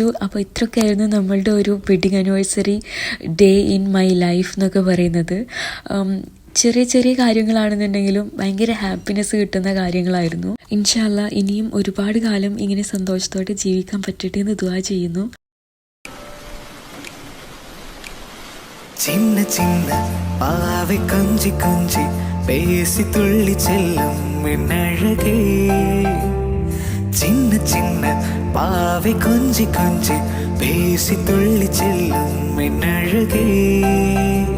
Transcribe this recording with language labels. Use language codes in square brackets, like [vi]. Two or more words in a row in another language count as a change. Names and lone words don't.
[ml] അപ്പോൾ ഇത്രയൊക്കെ ആയിരുന്നു നമ്മളുടെ ഒരു [en] wedding anniversary day in my life [ml] എന്നൊക്കെ പറയുന്നത്. ചെറിയ ചെറിയ കാര്യങ്ങളാണെന്നുണ്ടെങ്കിലും ഭയങ്കര ഹാപ്പിനെസ് കിട്ടുന്ന കാര്യങ്ങളായിരുന്നു. [ar] إن شاء الله [ml] ഇനിയും ഒരുപാട് കാലം ഇങ്ങനെ സന്തോഷത്തോടെ ജീവിക്കാൻ പറ്റട്ടെ എന്ന് ദുആ ചെയ്യുന്നു. [ta] சின்ன சின்ன பாவை கொஞ்சி கொஞ்சி பேசி துள்ளி செல்லும் என் அழகே, சின்ன சின்ன பாவை கொஞ்சி கொஞ்சி பேசி துள்ளி செல்லும் என் அழகே.